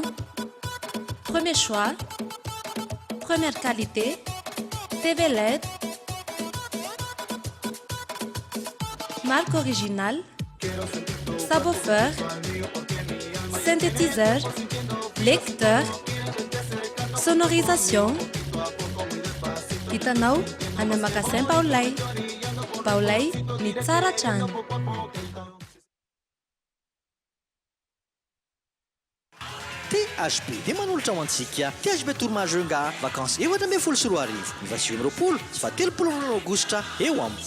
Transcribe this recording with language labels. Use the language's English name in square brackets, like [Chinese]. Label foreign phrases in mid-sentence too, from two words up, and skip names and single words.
[French] Premier choix, première qualité, TV LED, marque originale, subwoofer, synthétiseur, lecteur, sonorisation. [Malagasy] Hitanao any amin'ny magasin Baolay. Baolay ny tsara trano. THB dia manolotra ho antsika THB Tourmagenga vacances efatra ambin'ny folo sy roa arivo ny 28 sy 30 aogositra eo am-po.